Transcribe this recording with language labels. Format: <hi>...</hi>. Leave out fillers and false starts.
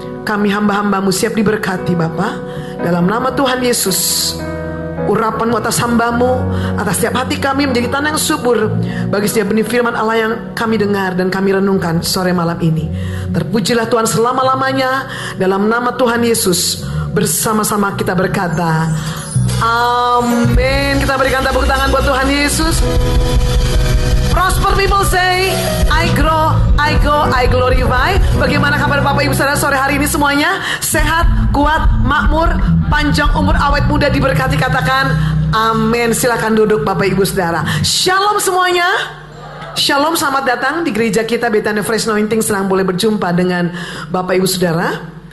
<id>Kami hamba-hamba-Mu siap diberkati Bapa. Dalam nama Tuhan Yesus, urapan-Mu atas hamba-Mu, atas setiap hati kami menjadi tanah yang subur bagi setiap benih firman Allah yang kami dengar dan kami renungkan sore malam ini. Terpujilah Tuhan selama-lamanya. Dalam nama Tuhan Yesus, bersama-sama kita berkata amin. Kita berikan tepuk tangan buat Tuhan Yesus.</id> <en>Prosper people say, I grow, I go, I glorify.</en> <id>Bagaimana kabar Bapak Ibu Saudara sore hari ini semuanya? Sehat, kuat, makmur, panjang umur, awet muda, diberkati. Katakan amin. Silakan duduk Bapak Ibu Saudara. Shalom semuanya. Shalom, selamat datang di gereja kita Bethany Fresh Anointing. Senang boleh berjumpa dengan Bapak Ibu Saudara.</id>